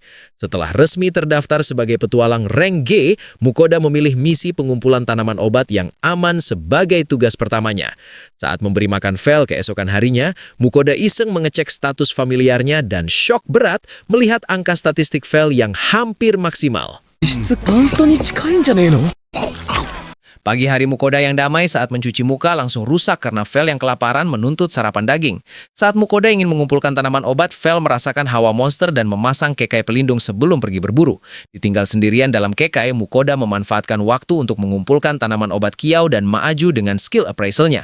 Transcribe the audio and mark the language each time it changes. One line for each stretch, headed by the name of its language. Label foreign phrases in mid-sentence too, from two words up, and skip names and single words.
Indonesian: Setelah resmi terdaftar sebagai petualang rank G, Mukoda memilih misi pengumpulan tanaman obat yang aman sebagai tugas pertamanya. Saat memberi makan Vel keesokan harinya, Mukoda iseng mengecek status familiarnya dan syok berat melihat angka statistik Vel yang hampir maksimal.
Japanese: 質バンストに近いんじゃねえの
Indonesian: Pagi hari Mukoda yang damai saat mencuci muka langsung rusak karena Vel yang kelaparan menuntut sarapan daging. Saat Mukoda ingin mengumpulkan tanaman obat, Vel merasakan hawa monster dan memasang kekai pelindung sebelum pergi berburu. Ditinggal sendirian dalam kekai, Mukoda memanfaatkan waktu untuk mengumpulkan tanaman obat kiau dan maaju dengan skill appraisalnya.